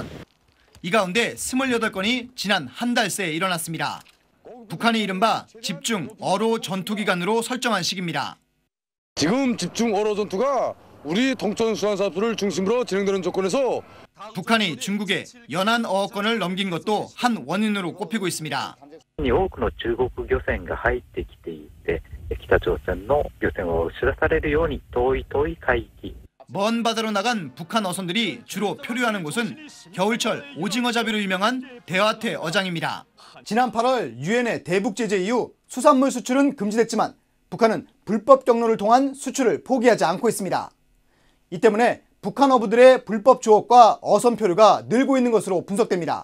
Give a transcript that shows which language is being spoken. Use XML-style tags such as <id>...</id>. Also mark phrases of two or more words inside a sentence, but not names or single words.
<ko>이 가운데 28건이 지난 한 달 새에 일어났습니다. 북한이 이른바 집중 어로 전투기간으로 설정한 시기입니다. 지금 집중 어로 전투가 우리 동천 수산사업부를 중심으로 진행되는 조건에서 북한이 중국에 연안 어업권을 넘긴 것도 한 원인으로 꼽히고 있습니다.</ko> <ja>多くの中国漁船が入ってきていて、北朝鮮の漁船を押し出されるように遠い海域。</ja> <ko>먼 바다로 나간 북한 어선들이 주로 표류하는 곳은 겨울철 오징어 잡이로 유명한 대화태 어장입니다. 지난 8월 유엔의 대북 제재 이후 수산물 수출은 금지됐지만 북한은 불법 경로를 통한 수출을 포기하지 않고 있습니다. 이 때문에 북한 어부들의 불법 조업과 어선 표류가 늘고 있는 것으로 분석됩니다.</ko>